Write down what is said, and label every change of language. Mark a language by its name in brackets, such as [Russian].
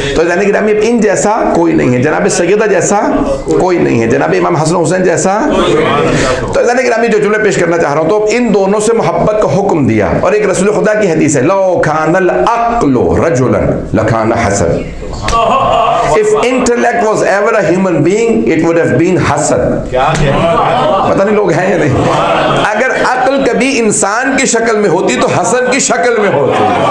[Urdu] تو یعنی کہ ان جیسا کوئی نہیں ہے, جناب سیدہ جیسا کوئی نہیں ہے, جناب امام حسن حسین جیسا. تو یعنی کہ جو جملے پیش کرنا چاہ رہا ہوں, تو ان دونوں سے محبت کا حکم دیا. اور ایک رسول خدا کی حدیث ہے, [Arabic] لو کان العقل رجلا لکان حسن. [English] If intellect was ever a human being, it would have been Hassan. [Urdu] پتہ نہیں لوگ ہیں یا نہیں. اگر عقل کبھی انسان کی شکل میں ہوتی تو حسن کی شکل میں ہوتی.